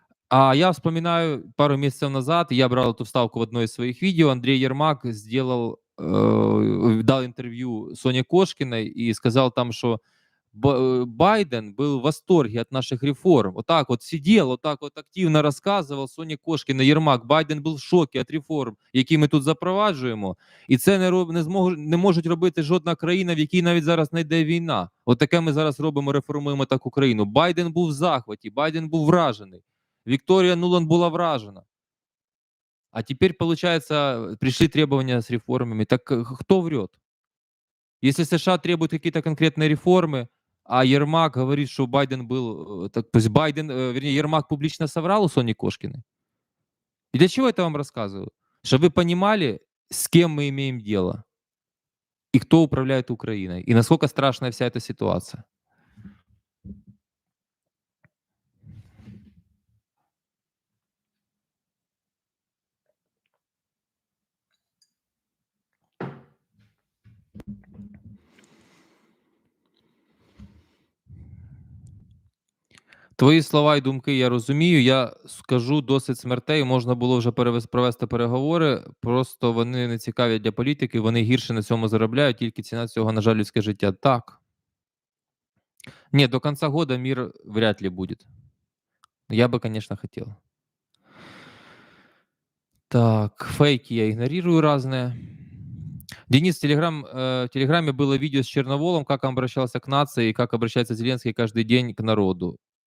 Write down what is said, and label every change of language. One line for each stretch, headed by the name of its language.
Russian: А я вспоминаю, пару месяцев назад я брал эту вставку в одно из своих видео. Андрей Ермак сделал, дал интервью Соне Кошкиной и сказал там, что Байден был в восторге от наших реформ. Вот так вот сидел, вот так вот активно рассказывал Соне Кошкіна Єрмак.
Ukrainian: Байден був в шокі від реформ, які ми тут запроваджуємо. І це не можуть робити жодна країна, в якій навіть зараз не йде війна. От таке ми зараз робимо, реформуємо так Україну. Байден був в захваті, Байден був вражений.
Russian: Виктория Нуланд была вражена. А теперь, получается, пришли требования с реформами. Так кто врет? Если США требуют какие-то конкретные реформы, а Ермак говорит, что Байден был... Так, то есть Байден, вернее, Ермак публично соврал у Сони Кошкиной. И для чего это вам рассказываю? Чтобы вы понимали, с кем мы имеем дело. И кто управляет Украиной. И насколько страшная вся эта ситуация.
Ukrainian: Твої слова і думки я розумію. Я скажу досить смертей. Можна було вже провести переговори. Просто вони не цікаві для політики. Вони гірше на цьому заробляють. Тільки ціна цього, на жаль, людське життя. Так.
Russian: Ні, до конца года мир вряд ли будет. Я бы, конечно, хотел. Так, фейки я игнорирую разные. Денис, в Телеграме было видео с Черноволом, как он обращался к нации и как обращается Зеленский каждый день к народу.